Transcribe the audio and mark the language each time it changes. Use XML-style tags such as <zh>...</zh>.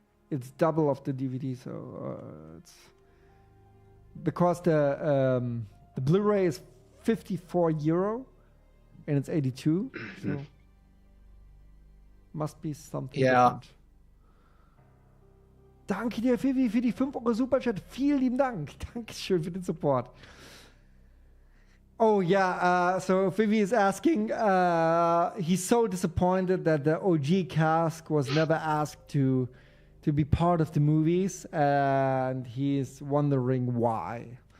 <en>It's double of the DVD, so it's because the Blu-ray is 54 euro and it's 82. So must be something different.</en> <de>Danke dir, Vivi, für die 5 Euro Superchat. Vielen lieben Dank. Dankeschön für den Support.</de> <en>Oh, yeah. So Vivi is asking, he's so disappointed that the OG cast was never asked to be part of the movies, and he's wondering why.</en>